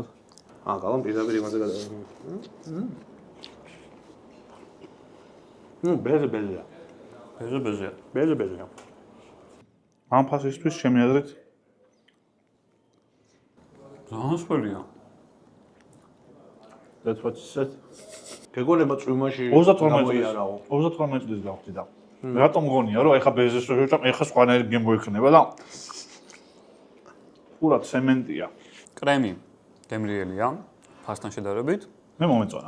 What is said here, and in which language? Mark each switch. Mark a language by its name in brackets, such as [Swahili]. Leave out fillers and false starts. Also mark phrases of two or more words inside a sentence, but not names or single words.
[Georgian] გალამ პირდაპირ იმაზე გადავიდე. ბეზეა. ბეზეა. ამ ფასისთვის ჩემი აზრით ზანსვერია. [English] That's what she said. [Georgian] გეგონება წვიმაში 32 წლის გავხდი და რატომ მგონია რომ ეხა ბეზეს რო შევჭამ, ეხა სხვანაირი გემო იქნება და პურად ცემენტია. კრემი გემრიელია, ფასთან შედარებით. მე მომეწონა.